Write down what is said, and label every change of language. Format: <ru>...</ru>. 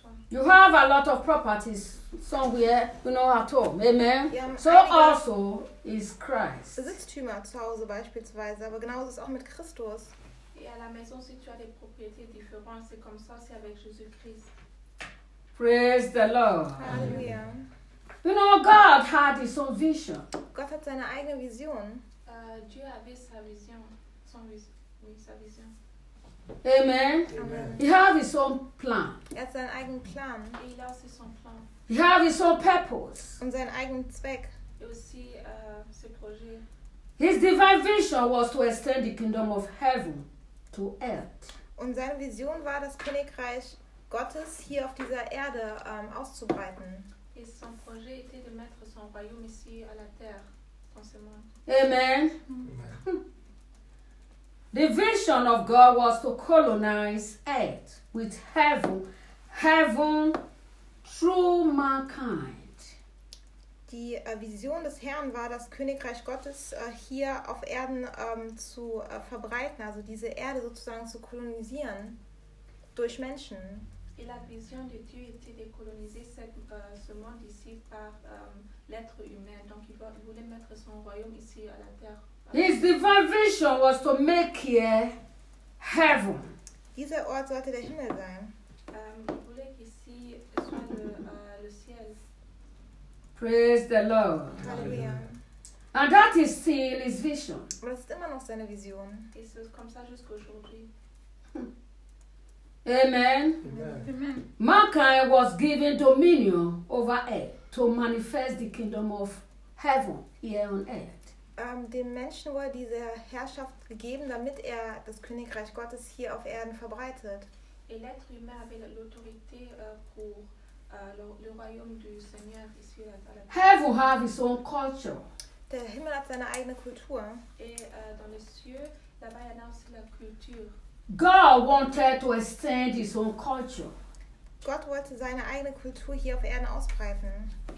<en>You have a lot of properties somewhere, you know, at home. Amen. So also is Christ.</en> <de>Besitztümer zu Hause beispielsweise, aber genauso ist auch mit Christus.</de> <fr>Et à la maison, si tu as des propriétés différentes, c'est comme ça, c'est avec Jésus-Christ.</fr> <en>Praise the Lord. Hallelujah. You know, God had his own vision.</en> <de>Gott hat seine eigene Vision.</de> <fr>Dieu avait sa vision. Sa vision.</fr> <en>Amen. Amen. He had his own plan.</en> <de>Er hat seinen eigenen Plan.</de> <fr>Et il a aussi son plan.</fr> <en>He had his own purpose.</en> <de>Und seinen eigenen Zweck.</de> <fr>Et aussi ses projets.</fr> <en>His divine vision was to extend the kingdom of heaven to earth.</en> <de>Und seine Vision war, das Königreich Gottes hier auf dieser Erde auszubreiten.</de> <fr>Et son projet était de mettre son royaume ici à la terre, dans ce monde. Amen.</fr> <en>The vision of God was to colonize earth with heaven, heaven through mankind.</en> <de>Die Vision des Herrn war, das Königreich Gottes hier auf Erden zu verbreiten, also diese Erde sozusagen zu kolonisieren durch Menschen.</de> <fr>Et la vision de Dieu était de coloniser ce monde ici par l'être humain. Donc il voulait mettre son royaume ici à la terre.</fr> <en>His divine vision was to make here heaven.</en> <de>Dieser Ort sollte der Himmel sein.</de> <fr>Il voulait qu'ici soit le ciel.</fr> <en>Praise the Lord. Hallelujah. And that is still his vision.</en> <de>Aber das ist immer noch seine Vision.</de> <fr>Et c'est comme ça jusqu'à aujourd'hui.</fr> <en>Amen. Amen. Mankind was given dominion over earth to manifest the kingdom of heaven here on earth.</en> <de>Dem Menschen wurde diese Herrschaft gegeben, damit er das Königreich Gottes hier auf Erden verbreitet.</de> <fr>Et l'être humain avait l'autorité pour le royaume du Seigneur ici à la terre.</fr> <en>Heaven have his own culture.</en> <de>Der Himmel hat seine eigene Kultur.</de> <fr>Et dans les cieux, là-bas, il y a aussi la culture.</fr> <en>God wanted to extend his own culture.</en> <de>Gott wollte seine eigene Kultur hier auf Erden ausbreiten.</de>